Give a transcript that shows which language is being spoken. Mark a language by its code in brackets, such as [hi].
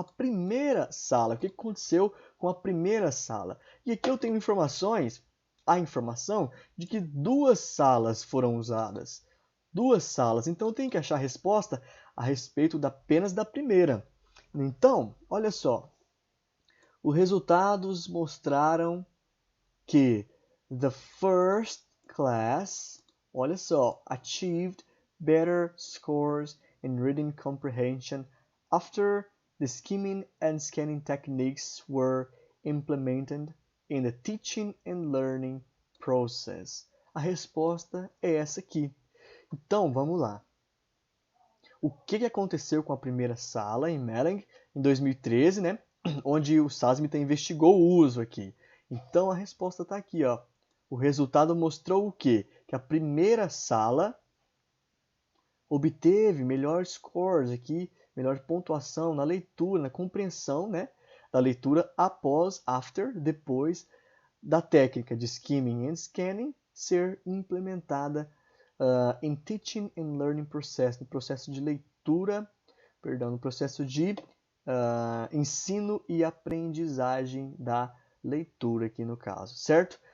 [pt] A primeira sala. O que aconteceu com a primeira sala? E aqui eu tenho a informação de que 2 salas foram usadas. 2 salas. Então eu tenho que achar a resposta a respeito apenas da primeira. Então, olha só. Os resultados mostraram que [en] the first class, [pt] olha só, [en] achieved better scores in reading comprehension after the skimming and scanning techniques were implemented in the teaching and learning process. [pt] A resposta é essa aqui. Então, vamos lá. O que aconteceu com a primeira sala em Malang em 2013, né? Onde o Sasmita investigou o uso aqui. Então, a resposta está aqui, ó. O resultado mostrou o quê? Que a primeira sala obteve melhor scores aqui, melhor pontuação na leitura, na compreensão, né, da leitura depois da técnica de skimming and scanning ser implementada em [en] teaching and learning process, [pt] no processo de leitura, no processo de ensino e aprendizagem da leitura aqui no caso, certo?